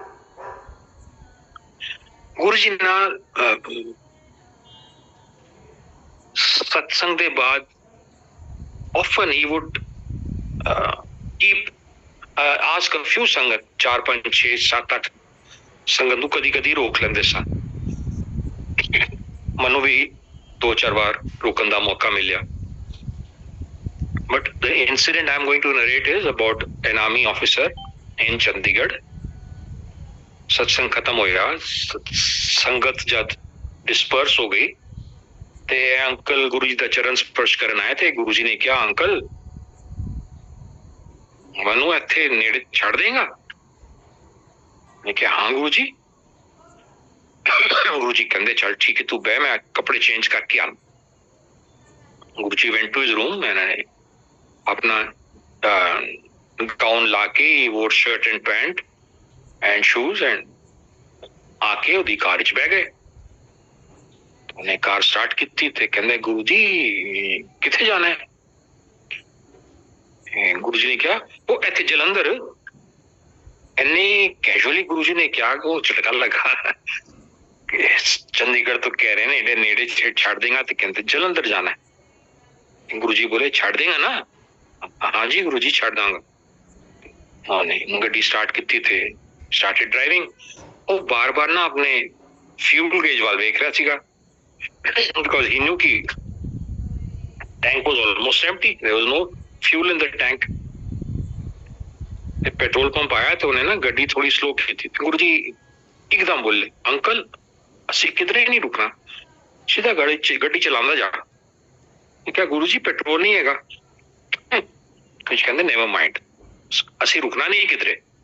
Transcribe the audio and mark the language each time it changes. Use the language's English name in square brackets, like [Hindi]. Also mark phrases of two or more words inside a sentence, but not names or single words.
[Punjabi] ਗੁਰੂ ਜੀ ਨਾਲ ਸਤਸੰਗ ਦੇ ਬਾਅਦ [English] often he would keep ask a few [Punjabi] ਸੰਗਤ, 4-5-6-7-8 ਸੰਗਤ ਨੂੰ ਕਦੀ ਕਦੀ ਰੋਕ ਲੈਂਦੇ ਸਨ। ਮੈਨੂੰ ਵੀ 2-4 ਵਾਰ ਰੋਕਣ ਦਾ ਮੌਕਾ ਮਿਲਿਆ। [English] But the incident I'm going to narrate is about an army officer in Chandigarh। [Punjabi] ਸਤਸੰਗ ਖਤਮ ਹੋਇਆ, ਸੰਗਤ ਜਦ ਡਿਸਪਰਸ ਹੋ ਗਈ ਤੇ ਅੰਕਲ ਗੁਰੂ ਜੀ ਕਾ ਚਰਨ ਸਪਰਸ਼ ਕਰਨ ਆਏ ਥੇ। ਗੁਰੂ ਜੀ ਨੇ ਕਹਾ ਅੰਕਲ ਮਨੂੰ ਇੱਥੇ ਨੇੜੇ ਛੱਡ ਦੇਗਾ? ਮੈਂ ਕਹਾ ਹਾਂ ਗੁਰੂ ਜੀ। ਗੁਰੂ ਜੀ ਕਹਤੇ ਚੱਲ ਠੀਕ ਹੈ ਤੂ ਬਹਿ, ਮੈਂ ਕੱਪੜੇ ਚੇਂਜ ਕਰਕੇ ਆ। गुरु जी [English] went to his room, [Punjabi] ਮੈਂਨੇ ਅਪਨਾ ਗਾਊਨ ਲਾਕੇ ਵੋ [English] shirt and pant and shoes [Punjabi] एंड ਆਕੇ ਓਦੀ ਕਾਰ ਚ ਬਹਿ ਗਏ। ਉਨ੍ਹੇਂ ਕਾਰ ਸਟਾਰਟ ਕੀ ਤੇ ਕਹਿੰਦੇ ਗੁਰੂ ਜੀ ਕਿੱਥੇ ਜਾਣਾ ਹੈ? ਗੁਰੂ ਜੀ ਨੇ ਕਹਾ ਵੋ ਇੱਥੇ ਜਲੰਧਰ। ਇੰਨੇ ਕੈਜ਼ੂਅਲੀ ਗੁਰੂ ਜੀ ਨੇ ਕਹਾ ਵੋ ਝਟਕਾ ਲੱਗਾ, ਚੰਡੀਗੜ੍ਹ ਤੋ ਕਹਿ ਰਹੇ ਹੈਂ ਨੇੜੇ ਛੱਡ ਦੇਗਾ, ਤੋ ਕਹਤੇ ਜਲੰਧਰ ਜਾਣਾ ਹੈ। ਗੁਰੂ ਜੀ ਬੋਲੇ ਛੱਡ ਦੇਗਾ ਨਾ? ਹਾਂ ਜੀ ਗੁਰੂ ਜੀ ਛੱਡ ਦਾਂਗਾ। ਹਾਂ ਨਹੀਂ ਗੱਡੀ ਸਟਾਰਟ ਕੀ ਥੇ, [English] started driving. [Punjabi] ਵੋ ਬਾਰ ਬਾਰ ਨਾ ਅਪਨੇ [English] fuel gauge [Punjabi] ਵੱਲ ਦੇਖ ਰਿਹਾ ਸੀਗਾ, [English] because he knew कि tank was almost empty, there was no fuel in the tank। [Punjabi] ਪੈਟਰੋਲ ਪੰਪ ਆਇਆ ਤੋ ਉਨ੍ਹੇਂ ਨਾ ਗੱਡੀ ਥੋੜ੍ਹੀ ਸਲੋ ਕੀ ਥੀ। ਗੁਰੂ ਜੀ ਏਕਦਮ ਬੋਲੇ ਅੰਕਲ ਅਸੀ ਕਿਧਰੇ ਨਹੀਂ ਰੁਕਣਾ, ਸਿੱਧਾ ਗੱਡੀ ਚਲਾਂਦਾ ਜਾ। ਕਿਆ ਗੁਰੂ ਜੀ ਪੈਟਰੋਲ ਨਹੀਂ ਹੈਗਾ? ਕੁਛ ਕਹਤੇ [English] never mind, [Punjabi] ਅਸੀ ਰੁਕਣਾ ਨਹੀਂ ਕਿਧਰੇ।